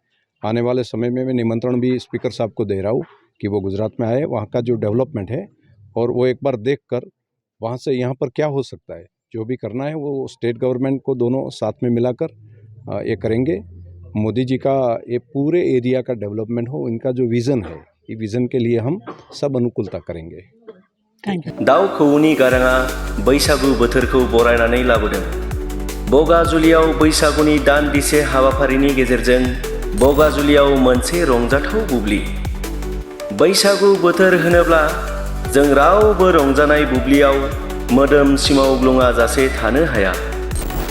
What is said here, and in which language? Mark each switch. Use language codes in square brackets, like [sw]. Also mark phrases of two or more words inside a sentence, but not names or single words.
[hi] आने वाले समय में मैं निमंत्रण भी स्पीकर साहब को दे रहा हूँ कि वो गुजरात में आए, वहाँ का जो डेवलपमेंट है और वो एक बार देख कर वहाँ से यहाँ पर क्या हो सकता है, जो भी करना है वो स्टेट गवर्नमेंट को दोनों साथ में मिलाकर ये करेंगे। मोदी जी का ये पूरे एरिया का डेवलपमेंट हो, इनका जो विज़न है, ये विज़न के लिए हम सब अनुकूलता करेंगे। [brx] दाउ खौवौनि गाराङा बैसागु बोथोरखौ बरायनानै लाबोदों। बगाजुलियाव बैसागुनि दान्दिसे हाबाफारिनि गेजेरजों बगाजुलियाव मोनसे रंजाथाव बुब्लि। बैसागु बोथोर होनोब्ला जों रावबो रंजानाय बुब्लियाव मोदोम सिमाव ग्लुङा जासे थानो हाया।